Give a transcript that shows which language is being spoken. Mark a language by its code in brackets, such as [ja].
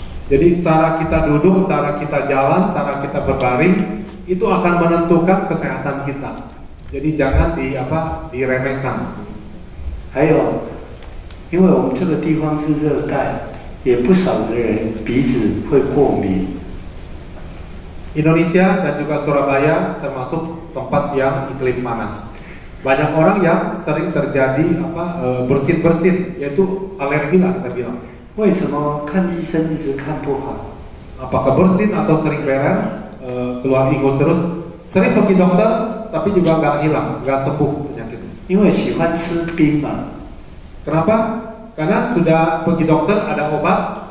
[id] Jadi cara kita duduk, cara kita jalan, cara kita berbaring itu akan menentukan kesehatan kita. Jadi jangan diremehkan. [zh] 还有，因为我们这个地方是热带，也不少的人鼻子会过敏。 [id] Indonesia dan juga Surabaya termasuk tempat yang iklim panas. Banyak orang yang sering terjadi bersin-bersin, yaitu alergi lah kita bilang. [zh] 为什么看医生一直看不好？ [id] Apakah bersin atau sering beler? Keluar ingus terus, sering pergi dokter tapi juga nggak hilang, nggak sembuh penyakitnya. [zh] 因为喜欢吃冰嘛。 [id] Kenapa? Karena sudah pergi dokter ada obat.